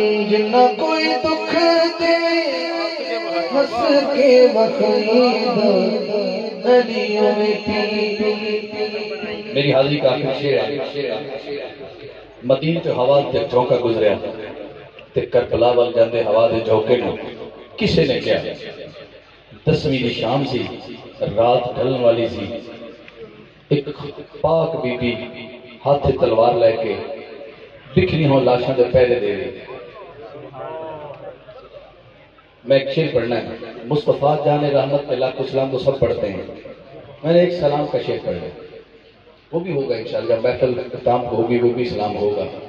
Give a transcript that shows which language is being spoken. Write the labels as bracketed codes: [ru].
[pa] جنہ کوئی دکھ دے ہنس کے بخائی دا، علیوں میں [ur] میری حاضری کا آخر شعر ہے. [pa] مدینہ تے ہوا تے جھونکا گزریا تے کربلا وال جاندے ہوا دے جھونکے نو کسے نے کیا. 10ویں دی شام سی، رات ڈھلن والی سی. ایک پاک بی بی ہاتھ تلوار لے کے بکھری ہوں لاشاں دے پہرے دے رہی. [ur] میں ایک شعر پڑھنا ہے. مصطفیٰ جان رحمت پہ لاکھ سلام تو سب پڑھتے ہیں. میں نے ایک سلام کا شعر پڑھنا، وہ بھی ہوگا انشاءاللہ. محفل اختتام ہوگی وہ بھی سلام ہوگا.